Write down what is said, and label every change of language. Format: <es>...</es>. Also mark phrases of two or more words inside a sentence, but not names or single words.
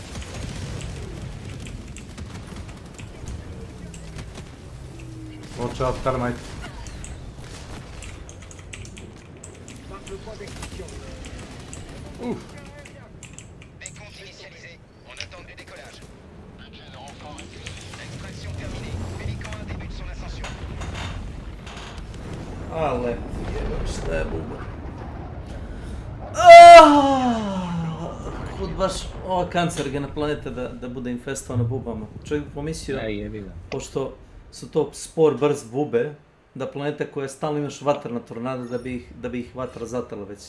<en>Watch out, termite.</en> <fr>Marque le point d'extinction. Décompte initialisé. On attend du décollage. Extraction terminée. Pélican 1 débute son ascension.</fr> <bs>Ale, jebem šta je buba. Kud baš ova kancerogena planeta da bude infestovana bubama. Čovjek bi pomislio, pošto su to spor, brz bube, da planeta koja stalno imaš vatrna tornada da bi ih vatra zatrla već.</bs>